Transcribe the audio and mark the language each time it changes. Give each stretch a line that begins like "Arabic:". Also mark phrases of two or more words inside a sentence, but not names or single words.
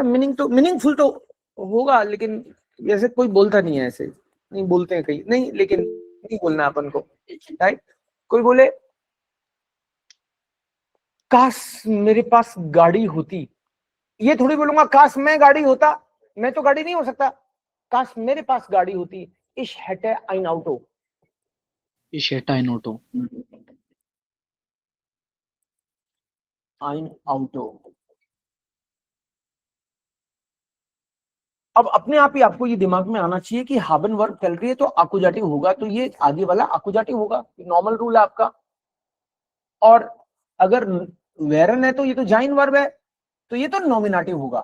Hindi: मीनिंग तो मीनिंगफुल तो होगा, लेकिन ऐसे कोई बोलता नहीं है, ऐसे नहीं बोलते हैं कहीं, नहीं लेकिन नहीं बोलना अपन को, राइट? कोई बोले काश मेरे पास गाड़ी होती, ये थोड़ी बोलूंगा काश मैं गाड़ी होता, मैं तो गाड़ी नहीं हो सकता। काश मेरे पास गाड़ी होती,
German: ich hätte ein Auto, Ich hätte ein Auto। ein Auto।
Hindi: अब अपने आप ही आपको ये दिमाग में आना चाहिए कि haben वर्ब चल रही है तो आकुजाटिव होगा, तो ये आगे वाला आकुजाटिव होगा, नॉर्मल रूल है आपका। और अगर वेरन है तो ये तो जाइन वर्ब है, तो ये तो नॉमिनेटिव होगा।